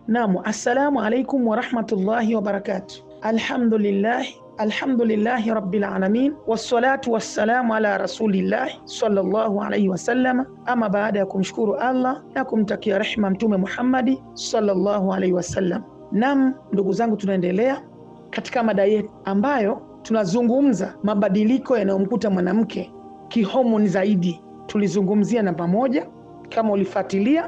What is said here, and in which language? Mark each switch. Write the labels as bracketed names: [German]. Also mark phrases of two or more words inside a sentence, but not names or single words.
[Arabic] نعم، السلام عليكم ورحمة الله وبركاته. الحمد لله رب العالمين، والصلاة والسلام على رسول الله صلى الله عليه وسلم. [Swahili] Ama baada ya kumshukuru Allah na kumtakia rehma Mtume Muhammadi [Arabic] صلى الله عليه وسلم. [Swahili] Naam, ndugu zangu, tunaendelea katika mada yetu ambayo tunazungumza mabadiliko yanayomkuta mwanamke kihomoni zaidi. Tulizungumzia namba 1, kama ulifuatilia.